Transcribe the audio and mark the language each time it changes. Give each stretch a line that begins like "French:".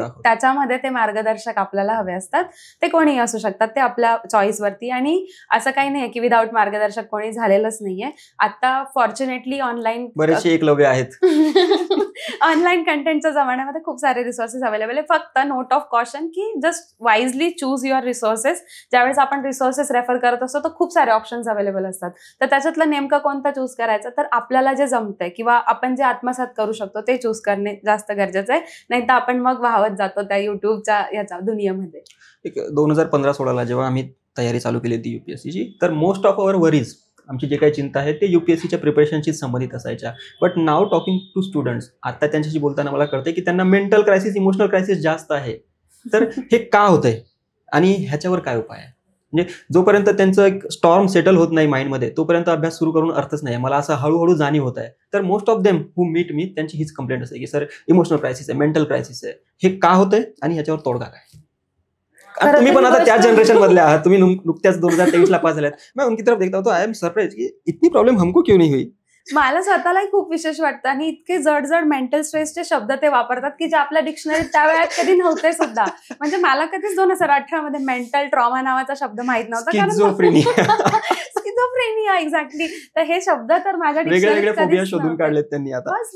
Marathi: दाखवतात. त्याच्यामध्ये ते मार्गदर्शक आपल्याला हवे असतात. ते कोणीही असू शकतात, ते आपल्या चॉईसवरती. आणि असं काही नाहीये की विदाऊट मार्गदर्शक कोणी झालेलंच नाहीये. आता फॉर्च्युनेटली ऑनलाईन बरेचसे एकलव्य आहेत. ऑनलाईन कंटेंटच्या जमान्यामध्ये खूप सारे रिसोर्सेस अवेलेबल आहे.
English: फक्त note of caution की just wisely choose your resources.
Marathi: ज्यावेळेस आपण रिसोर्सेस रेफर करत असतो तर खूप सारे ऑप्शन्स अवेलेबल असतात. तर त्याच्यातलं नेमकं कोणतं चूज करायचं, तर आपल्याला जे जमतंय किंवा आपण जे आत्मसात करू शकतो ते चूज करणे जास्त गरजेचं आहे. नाही तर आपण मग वाहवत जातो त्या युट्यूबच्या याच्या दुनियेमध्ये. 2015-16 जेव्हा आम्ही तयारी चालू केली होती UPSCची, तर
English: most of our worries,
Marathi: आमची जे काही चिंता आहे ते UPSCच्या प्रिपरेशनशी संबंधित असायच्या.
English: but now talking to students,
Marathi: आता त्यांच्याशी बोलताना मला कळतंय की त्यांना मेंटल क्रायसिस, इमोशनल क्रायसिस जास्त आहे. तर हे का होतंय आणि ह्याच्यावर काय उपाय आहे? म्हणजे जोपर्यंत त्यांचं एक स्टॉर्म सेटल होत नाही माइंडमध्ये, तोपर्यंत अभ्यास सुरू करून अर्थच नाही. मला असं हळूहळू जाणीव होत आहे. तर
English: most of them who meet me,
Marathi: त्यांची हीच कंप्लेंट असते की सर इमोशनल क्रायसिस आहे, मेंटल क्रायसिस आहे. हे का होतंय आणि ह्याच्यावर तोडगा काय? तुम्ही पण आता त्या जनरेशन मधले आहात, तुम्ही नुकत्याच 2023ला पास झाल्यात.
Hindi: मैं उनकी तरफ देखता हूं तो
English: I am surprise
Hindi: की इतनी प्रॉब्लेम हमको क्यों नहीं हुई.
Marathi: मला स्वतःलाही खूप विशेष वाटतं आणि इतके जड जड मेंटल स्ट्रेसचे शब्द ते वापरतात की जे आपल्या डिक्शनरीत त्या वेळात कधी नव्हते सुद्धा. म्हणजे मला कधीच 2018 मध्ये मेंटल ट्रॉमा नावाचा शब्द माहित नव्हता.
English: Schizophrenia exactly.
Marathi: तर हे शब्द तर माझ्या वेगवेगळे फोबिया शोधून काढलेत त्यांनी आता.